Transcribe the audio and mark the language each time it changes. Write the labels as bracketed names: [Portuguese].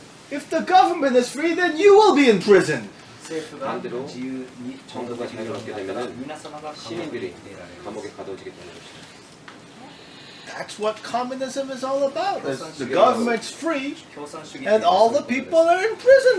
[English] If the government is free, then you will be in prison. [Japanese] 政府が自由に [Korean] 정부가 자유를 얻게 되면은 [Japanese] 皆様が [Korean] 시민들이 [Japanese] 監獄に入れられる [Korean] 감옥에 가둬지게 되는 것이죠. [English] That's what communism is all about. The Yeah. government's free, [Japanese] 共産主義 [English] and all the people are in prison.